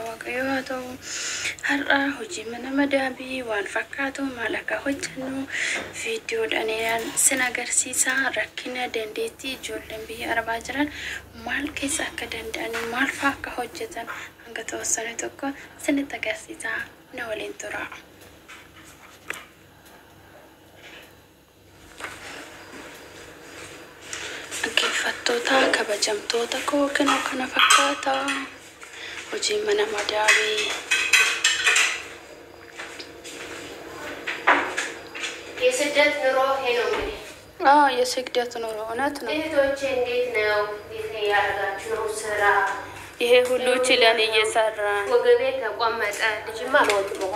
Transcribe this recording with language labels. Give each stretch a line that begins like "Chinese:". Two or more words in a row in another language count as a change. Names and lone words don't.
Oromo: waaqayyooto har'a hojii mana madaabii waan fakkaatu maal akka hojjennu viidiyoodhaan sin agarsiisa rakkina dandeettii ijoolleen biyya arabaa jiran maal keessa akka danda'an maal fa'aa akka hojjetan hanga tawassanee tokko sinitti agarsiisa na waliin tura. Fattoota kabajamtoota koo kana fakkaata hojii mana madaabii
Amharic: የስደት ኑሮ ይሄ ነው እንግዲህ የስደት ኑሮ እውነት ነው። እህቶቼ እንዴት ነው ያደረጋችሁ ነው ስራ ይሄ ሁሉ ችለን እየሰራን ወገቤ ተቆመጠ ልጅማ አልወጣም